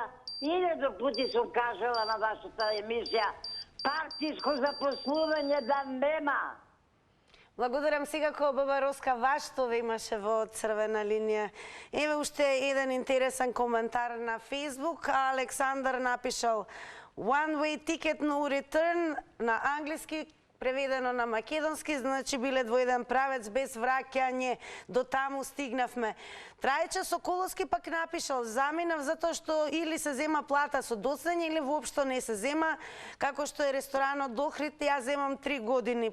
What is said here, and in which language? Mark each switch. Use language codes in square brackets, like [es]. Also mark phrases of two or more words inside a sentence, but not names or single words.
[mk] Илјаду пати сум кажала на вашата емисија, партиско запослување да нема. Благодарам секако, баба Роска, вашето имаше во Црвена линија. Еве уште еден интересен коментар на Facebook. Александар напишал: [en] One way ticket no return [mk] на англиски, преведено на македонски, значи билет во еден правец без враќање. До таму стигнавме. Трајче Соколовски пак напишал: заминав затоа што или се зема плата со доцнење или воопшто не се зема, како што е ресторанот Дохрид, ја земам 3 години.